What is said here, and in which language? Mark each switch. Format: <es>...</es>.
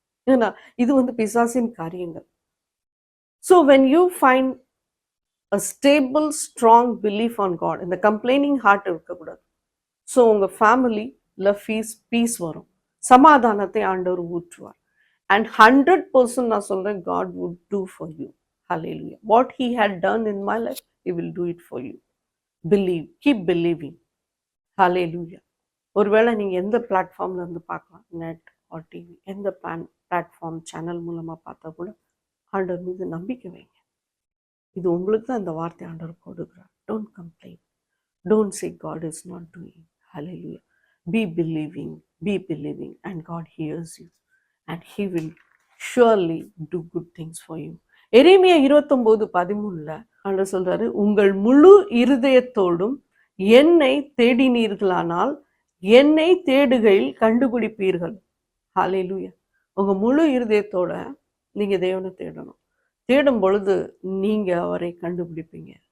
<ta>ஏன்னா இது வந்து பிசாசின் காரியங்கள்.</ta> <en>so when you find a stable strong belief on God,</en> <ta>இந்த கம்ப்ளைனிங் ஹார்ட் இருக்கக்கூடாது. ஸோ உங்க ஃபேமிலியில் பீஸ் வரும், சமாதானத்தை ஆண்டவர் ஊற்றுவார்.</ta> <en>and 100%</en> <ta>நான் சொல்றேன்,</ta> <en>God would do for you. Hallelujah. What he had done in my life, he will do it for you. Believe, keep believing. Hallelujah.</en> <ta>ஒருவேளை நீங்க எந்த பிளாட்ஃபார்ம்ல இருந்து பார்க்கலாம், நெட் ஆர் டிவி, எந்த பிளாட்ஃபார்ம் சேனல் மூலமா பார்த்தா கூட ஆண்டவர் மீது நம்பிக்கை வைங்க. இது உங்களுக்கு தான் இந்த வார்த்தை ஆண்டவர் கொடுக்குறார்.</ta> <en>Don't complain, don't say God is not doing. Hallelujah. Be believing and God hears you and he will surely do good things for you.</en> <ta>எரேமியா 29:13 ஆண்டவர் சொல்றாரு, உங்கள் முழு இருதயத்தோடும் என்னை தேடினீர்களானால் என்னை தேடுகையில் கண்டுபிடிப்பீர்கள். ஹல்லேலூயா. உங்க முழு இருதயத்தோட நீங்க தேவனை தேடணும். தேடும் பொழுது நீங்க அவரை கண்டுபிடிப்பீங்க.</ta>